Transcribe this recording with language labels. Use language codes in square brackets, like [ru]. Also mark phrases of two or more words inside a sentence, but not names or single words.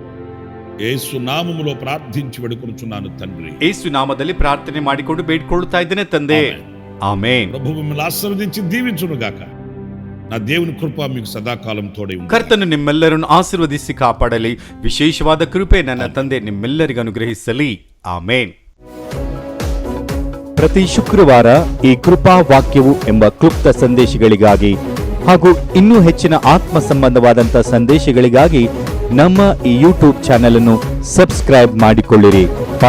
[te] యేసు నామములో ప్రార్థించి వేడుకొనుచున్నాను తండ్రి. [kn] ಯೇಸು ನಾಮದಲ್ಲಿ ಪ್ರಾರ್ಥನೆ ಮಾಡಿಕೊಂಡು ಬೇಡಿಕೊಳ್ಳುತ್ತಾ ಇದ್ದೇನೆ ತಂದೆ. ಆಮೆನ್. [te] ప్రభు మిమ్మల్ని ఆశీర్వదించి దీవించును గాక. నా దేవుని కృప మీకు సదాకాలం తోడై ఉండాలి. [kn] ಕರ್ತನು ನಿಮ್ಮೆಲ್ಲರನ್ನು ಆಶೀರ್ವದಿಸಿ ಕಾಪಾಡಲಿ. ವಿಶೇಷವಾದ ಕೃಪೆ ನನ್ನ ತಂದೆ ನಿಮ್ಮೆಲ್ಲರಿಗೂ ಅನುಗ್ರಹಿಸಲಿ. ಆಮೆನ್. ಪ್ರತಿ ಶುಕ್ರವಾರ ಈ ಕೃಪಾ ವಾಕ್ಯವು ಎಂಬ ಕ್ಲುಪ್ತ ಸಂದೇಶಗಳಿಗಾಗಿ ಹಾಗೂ ಇನ್ನೂ ಹೆಚ್ಚಿನ ಆತ್ಮ ಸಂಬಂಧವಾದಂಥ ಸಂದೇಶಗಳಿಗಾಗಿ ನಮ್ಮ ಈ ಯೂಟ್ಯೂಬ್ ಚಾನೆಲ್ ಅನ್ನು ಸಬ್ಸ್ಕ್ರೈಬ್ ಮಾಡಿಕೊಳ್ಳಿರಿ.